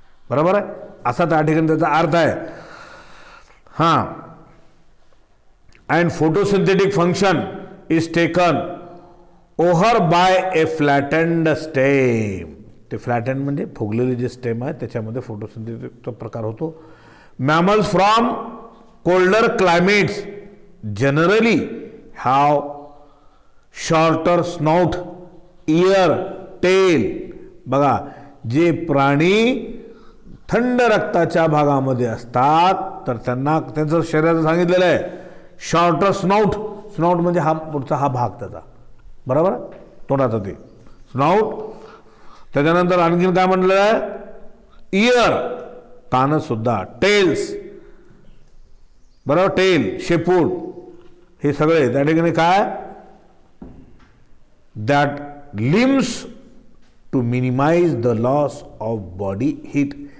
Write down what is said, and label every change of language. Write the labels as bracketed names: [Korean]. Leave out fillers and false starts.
[Marathi] बरोबर आहे, असा त्या ठिकाणी त्याचा अर्थ आहे. हां, [English] And photosynthetic function is taken over by a flattened stem. [Marathi] ते फ्लॅटन्ड म्हणजे फुगलेले जे स्टेम आहे त्याच्यामध्ये फोटोसिंथेटिकचा प्रकार होतो. [English] Mammals from colder climates generally have shorter snout, ear, tail. [Marathi] बघा, जे प्राणी थंड रक्ताच्या भागामध्ये असतात तर त्यांना त्यांचं शरीराचं सांगितलेलं आहे शॉर्टर स्नाउट. स्नाउट म्हणजे हा पुढचा हा भाग त्याचा, बरोबर, तोंडाचा ते स्नाउट. त्याच्यानंतर आणखीन काय म्हटलेलं आहे, इयर कान सुद्धा, टेल्स, बरोबर, टेल शेपूट, हे सगळे त्या ठिकाणी काय, [English] That limbs to minimise the loss of body heat.